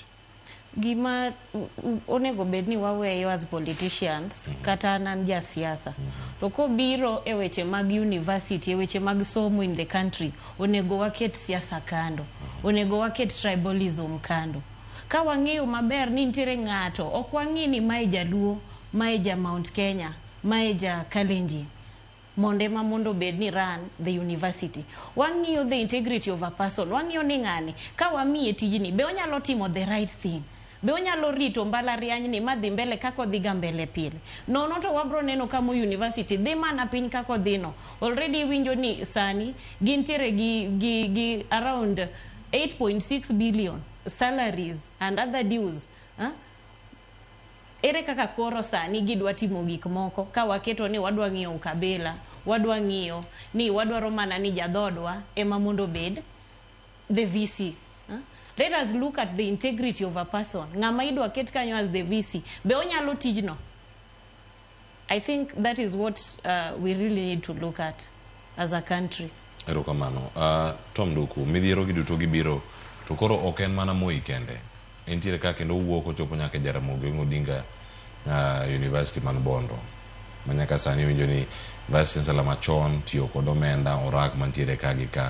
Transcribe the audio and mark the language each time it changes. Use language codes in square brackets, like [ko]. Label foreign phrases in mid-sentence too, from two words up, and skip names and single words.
[luo] gima onego bedni waweyo [en] as politicians [luo] kata nan ja siasa to ko biro e weche mag university, e weche mag somo [en] in the country, [luo] onego waket siasa kando, onego waket tribalism kando. Ka wang'eyo maber ni ntiere ng'ato ok wang'i ni mae jaluo, mae ja Mount Kenya, mae ja Kalenjin mondo bedni [en] run the university. Wang'iyo the integrity of a person, [luo] wang'iyo ni ng'ani ka wamiye tijni be onyalo timo [en] the right thing, [luo] be onyalo rito Mbalariany ni madhi mbele kako dhiga mbele pile. Nono to wabro neno ka Moi University dhi mana piny kako dhino. [en] Already [luo] winjo ni sani gintiere gi [en] around 8.6 billion salaries and other dues. [luo] Ere kaka koro sani gidwa timo gik moko ka waketo ni wadwa ng'iyo ukabila, wadwa ng'iyo ni wadwaro mana ni jadhodwa ema mondo bed [en] the VC. Let us look at the integrity of a person. [luo] Ng'ama idwa ket kanyo [en] as the VC [luo] be onyalo tijno. [en] I think that is what we really need to look at as a country. [luo] Erokamano. Tom Duku, midhiero gi duto gibiro to koro ok en mana Moi kende. Entiere ka kendo wuok ochopo nyaka Ramogi Odinga University man Bondo. Manyaka sani winjo ni Vice Chancellor machon tiyo kod omenda orak mantiere ka gi ka.